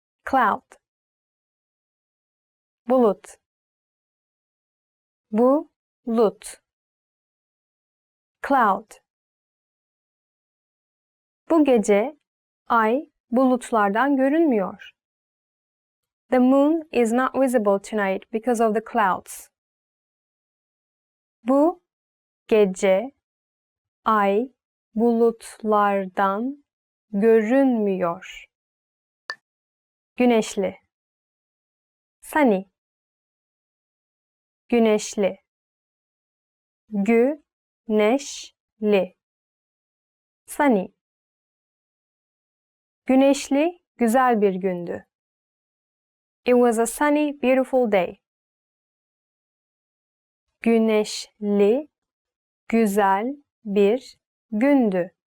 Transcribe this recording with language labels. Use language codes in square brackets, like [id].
[en] Cloud. [tr] Bulut. Bulut. Cloud. Bu gece ay bulutlardan görünmüyor. [en] The moon is not visible tonight because of the clouds. [tr] Bu gece ay bulutlardan görünmüyor. Güneşli. Sunny. Güneşli. Güneşli. Sunny. Güneşli, güzel bir gündü. [en] It was a sunny, beautiful day. [tr] Güneşli, güzel bir gündü.